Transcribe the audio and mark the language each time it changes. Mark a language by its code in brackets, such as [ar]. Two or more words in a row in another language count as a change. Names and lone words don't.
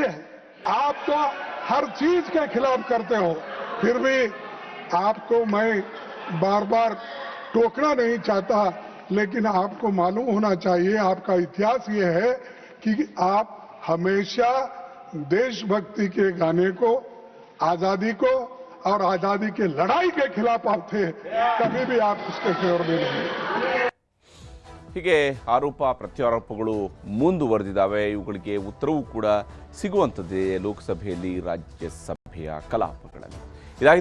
[hi] आप तो हर चीज के खिलाफ करते हो, फिर भी आपको मैं बार बार टोकना नहीं चाहता, लेकिन आपको मालूम होना चाहिए, आपका इतिहास ये है कि आप हमेशा देशभक्ति के गाने को, आजादी को और आजादी के लड़ाई के खिलाफ आप थे, कभी भी आप उसके फेवर में नहीं। [kn] ಹೀಗೆ ಆರೋಪ ಪ್ರತ್ಯಾರೋಪಗಳು ಮುಂದುವರೆದಿದ್ದಾವೆ. ಇವುಗಳಿಗೆ ಉತ್ತರವೂ ಕೂಡ ಸಿಗುವಂಥದ್ದೇ ಲೋಕಸಭೆಯಲ್ಲಿ, ರಾಜ್ಯಸಭೆಯ ಕಲಾಪಗಳಲ್ಲಿ. ಇದಾಗಿತ್ತು